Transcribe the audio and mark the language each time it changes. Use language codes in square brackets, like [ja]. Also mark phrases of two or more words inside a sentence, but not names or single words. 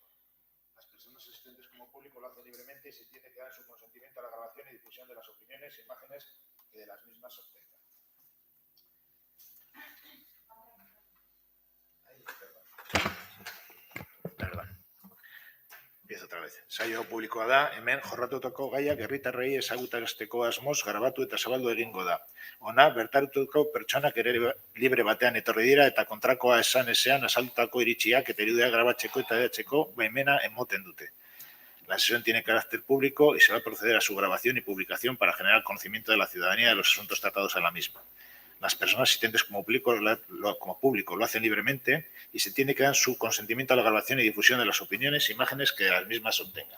[es] Las personas asistentes como público lo hacen libremente y se entiende que dan su consentimiento a la grabación y difusión de las opiniones e imágenes que de las mismas se obtengan. Perdón. Empiezo otra vez. [eu] Saio publikoa da, hemen jorratutako gaiak herritarrei ezagutarazteko asmoz grabatu eta zabaldu egingo da. Ona, bertarituko pertsonak ere libre batean etorri dira eta kontrakoa esan ezean azaldutako iritziak eta irudiak grabatzeko eta edatzeko baimena emoten dute. [es] La sesión tiene carácter público y se va a proceder a su grabación y publicación para generar conocimiento de la ciudadanía de los asuntos tratados en la misma. Las personas asistentes como público lo hacen libremente y se entiende que dan su consentimiento a la grabación y difusión de las opiniones e imágenes que las mismas obtengan.